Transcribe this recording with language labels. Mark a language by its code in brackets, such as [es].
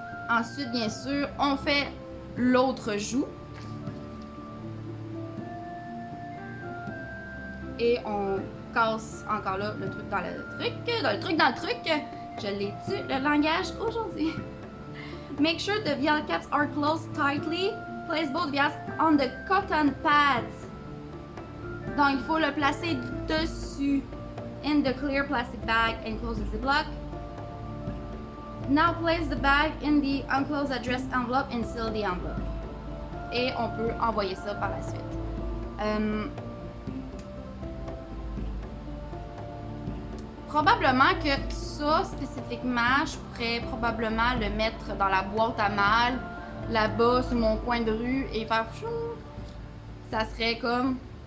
[fr] Ensuite, bien sûr, on fait l'autre joue. Et on casse encore là le truc dans le truc. Je l'ai tu le langage aujourd'hui. [en] Make sure the vial caps are closed tightly. Place both vials on the cotton pads. [fr] Donc, il faut le placer dessus. [en] In the clear plastic bag and close the ziplock. Now place the bag in the enclosed address envelope and seal the envelope. [fr] Et on peut envoyer ça par la suite. Probablement que ça, spécifiquement, je pourrais probablement le mettre dans la boîte à mal, là-bas, sur mon coin de rue, et faire chou. Ça serait comme...